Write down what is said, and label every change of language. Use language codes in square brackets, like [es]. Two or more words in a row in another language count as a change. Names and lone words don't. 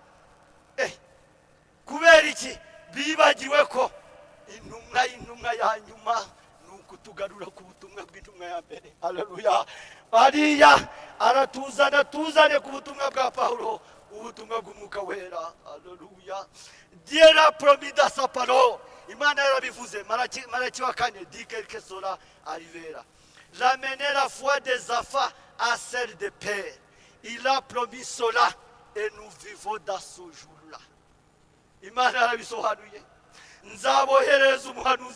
[rw] Kubera iki? Bibagiwe ko intumwa ya nyuma nuko tugarura ku butumwa bw'intumwa ya mbere. Haleluya. Bariya aratuzana tuzane ku butumwa bwa Paulo, ubutumwa bw'umwuka wera. Haleluya. [fr] Dieu a promis dans sa parole. [rw] Imana yarabivuze. Malaki wa 4 [fr] dit quelque cela arrivera. Ramener la foi des enfants à celle des pères. Il a promis cela et nous vivons dans ce jour-là. [rw] Imana yarabisohanuye. Nzabohereza umuhanuzi